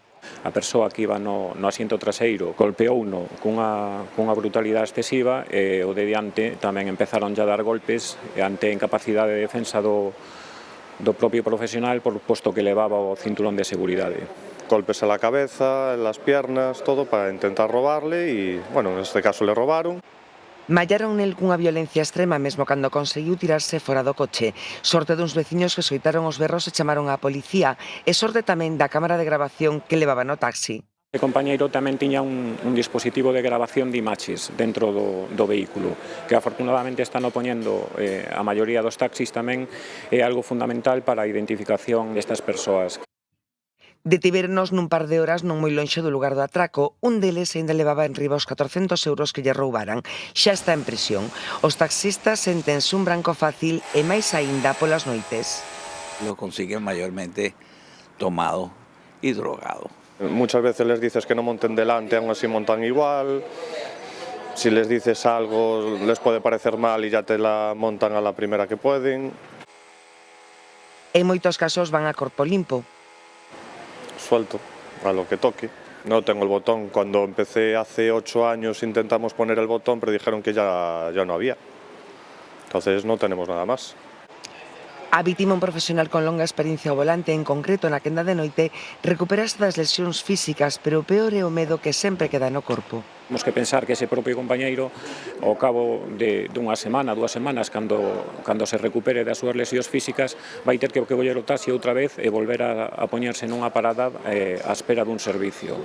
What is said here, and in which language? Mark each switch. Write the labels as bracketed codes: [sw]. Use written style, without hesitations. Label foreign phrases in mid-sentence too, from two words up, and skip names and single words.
[gl] A persoa que iba no asiento traseiro golpeouno cunha brutalidade excesiva e o de diante tamén empezaron a dar golpes ante a incapacidade de defensa do propio profesional por posto que levaba o cinturón de seguridade. [es] Golpes a la cabeza, en las piernas, todo para intentar robarle y, bueno, en este caso le robaron. [gl] Mallaron nel cunha violencia extrema mesmo cando conseguiu tirarse fora do coche. Sorte duns veciños que soitaron os berros e chamaron á policía e sorte tamén da cámara de grabación que levaba no taxi. O compañeiro tamén tiña un dispositivo de grabación de imaxes dentro do vehículo, que afortunadamente están opoñendo a maioría dos taxis tamén, é algo fundamental para a identificación destas persoas. Detivéronos nun par de horas non moi lonxe do lugar do atraco. Un deles ainda levaba en riba os 400 euros que lle roubaran. Xa está en prisión. Os taxistas séntense un branco fácil e máis aínda polas noites. [es] Lo consiguen mayormente tomado y drogado. Muchas veces les dices que no monten delante, aún así montan igual. Si les dices algo les puede parecer mal y ya te la montan a la primera que pueden. [gl] En moitos casos van a corpo limpo. [es] Suelto a lo que toque. No tengo el botón. Cuando empecé hace 8 años intentamos poner el botón, pero dijeron que ya no había. Entonces no tenemos nada más. [gl] A vítima, un profesional con longa experiencia ao volante, en concreto na quenda de noite, recuperaste das lesións físicas, pero o peor é o medo que sempre queda no corpo. Temos que pensar que ese propio compañeiro, ao cabo dunha semana, 2 semanas, cando se recupere das súas lesións físicas, vai ter que coller o taxi outra vez e volver a poñerse nunha parada á espera dun servicio.